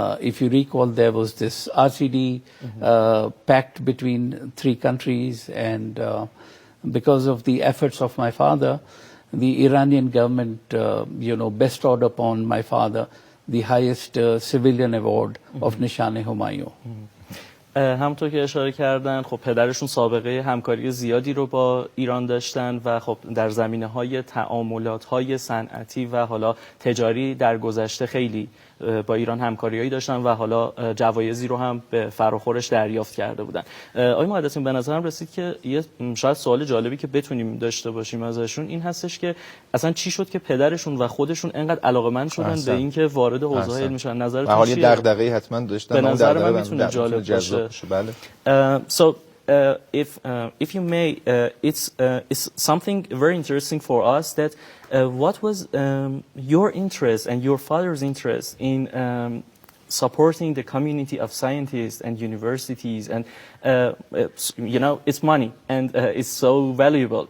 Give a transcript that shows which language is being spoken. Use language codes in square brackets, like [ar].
[en] If you recall, there was this RCD pact between 3 countries, and because of the efforts of my father, the Iranian government, bestowed upon my father the highest civilian award of Nishan-e-Humayun. [fa] همونطور که اشاره کردن، خب پدرشون سابقه همکاری زیادی رو با ایران داشتن و خب در زمینه‌های تعاملات‌های صنعتی و حالا تجاری در گذشته خیلی با ایران همکاریایی داشتن و حالا جوایزی رو هم به فراخورش دریافت کرده بودن. آقای مهندسین، به نظرم رسید که یه شاید سوال جالبی که بتونیم داشته باشیم ازشون این هستش که اصلا چی شد که پدرشون و خودشون اینقدر علاقه‌مند شدن به اینکه وارد حوزه علم بشن؟ نظرتون چیه؟ حالی دغدغه‌ای حتما داشتن. به نظر من میتونه جالب باشه. بله. [en] So if you may, it's something very interesting for us that what was your interest and your father's interest in supporting the community of scientists and universities, and it's money and it's so valuable.